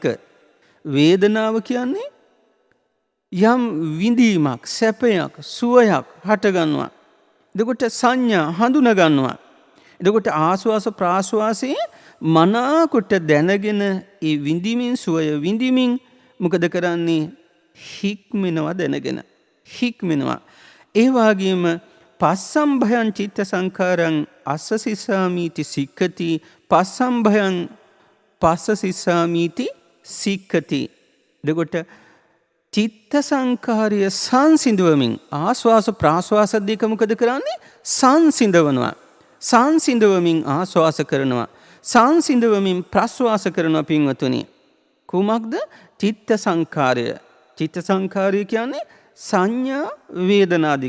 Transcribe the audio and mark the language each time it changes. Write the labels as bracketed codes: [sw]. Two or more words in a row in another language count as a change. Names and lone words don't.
[si] වේදනාව කියන්නේ යම් විඳීමක්, සැපයක්, සුවයක් හටගන්නවා. එතකොට සංඥා හඳුනගන්නවා. එතකොට ආස්වාස ප්‍රාස්වාසයේ මනාකොට දැනගෙන ඒ විඳිමින් සුවය විඳිමින් මොකද කරන්නේ? හික්මෙනවා දැනගෙන. හික්මෙනවා. ඒ වගේම [pi] පස්සම්භයං චිත්ත සංඛාරං අස්ස සිස්සාමීති සික්ඛති. පස්සම්භයං පස්ස සිස්සාමීති සික්ඛති. [si] එතකොට චිත්ත සංඛාරය සංසිඳවමින් ආස්වාස ප්‍රාස්වාස දෙක මොකද කරන්නේ? සංසිඳවනවා. සංසිඳවමින් ආස්වාස කරනවා. සංසිඳවමින් ප්‍රස්වාස කරනවා පින්වතුනි. කුමක්ද? චිත්ත සංඛාරය. චිත්ත සංඛාරය කියන්නේ සංඥා වේදනාදික.